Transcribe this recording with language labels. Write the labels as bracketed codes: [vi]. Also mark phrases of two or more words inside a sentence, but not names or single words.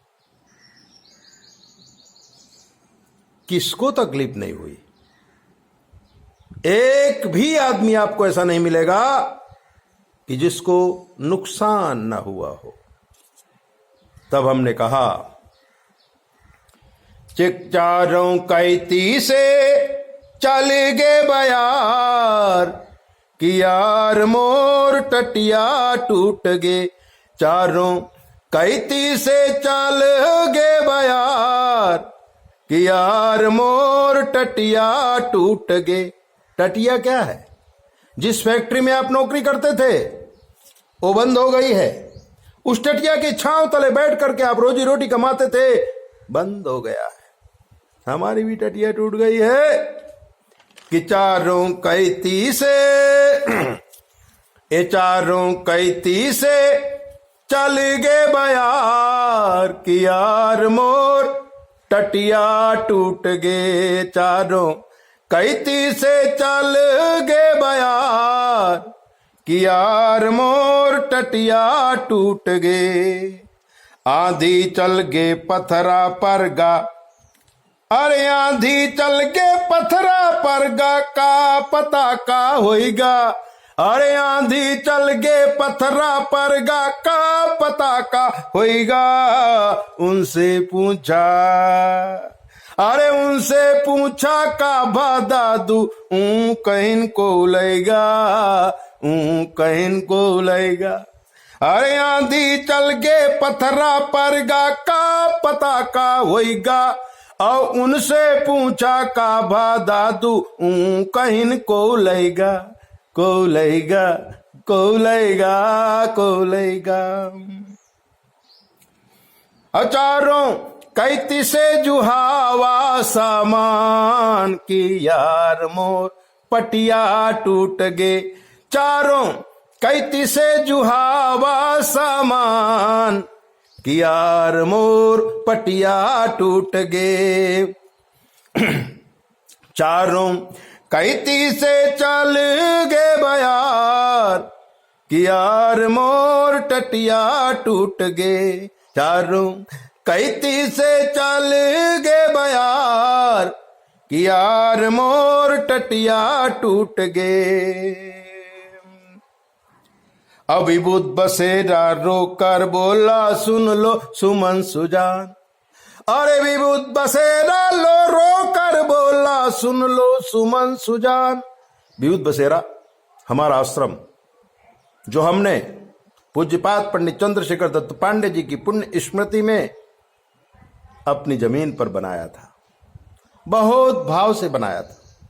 [hi] किसको तकलीफ नहीं हुई? एक भी आदमी आपको ऐसा नहीं मिलेगा कि जिसको नुकसान ना हुआ हो। [bfy] तब हमने कहा चिकचारों कैती से चल गे बयार कि यार मोर टटिया टूट गे। चारों कैती से चल गे बयार कि यार मोर टटिया टूट गे। [hi] टटिया क्या है? जिस फैक्ट्री में आप नौकरी करते थे वो बंद हो गई है। उस टटिया की छांव तले बैठ करके आप रोजी रोटी कमाते थे, बंद हो गया है। हमारी भी टटिया टूट गई है कि [bfy] चारों कैती से ए चारों कैती से चल गे बयार कि यार मोर टटिया टूट गे। चारों कैती से चल गे बयार कि यार मोर टटिया टूट गे। आंधी चल गे पत्थरा पर गा, अरे आंधी चल गे पत्थरा पर गा, का पता का होइगा। अरे आंधी चल गे पत्थरा पर गा, का पता का होइगा। उनसे पूछा, अरे उनसे पूछा का दादू कहीं को लेगा, कहीं को लेगा। अरे आंधी चल गे पत्थरा पर गा, का पता का होइगा। और उनसे पूछा का दादू कहीं को लेगा, को लेगा, को लेगा, को लेगा। चारों कैती से जुहावा सामान की यार मोर पटिया टूट गे। चारों कैती से जुहावा सामान, कि यार मोर पटिया टूट गे। चारों कैती से चल गे बयार, कि यार मोर टटिया टूट गे। चारों कैती से चल गे बयार, कि यार मोर टटिया टूट गे। [hi] अभिभूत बसेरा रोकर बोला सुन लो सुमन सुजान। अरे विभूत बसेरा रोकर बोला सुन लो सुमन सुजान। विभूत बसेरा हमारा आश्रम जो हमने पूज्यपाद पंडित चंद्रशेखर दत्त पांडे जी की पुण्य स्मृति में अपनी जमीन पर बनाया था, बहुत भाव से बनाया था।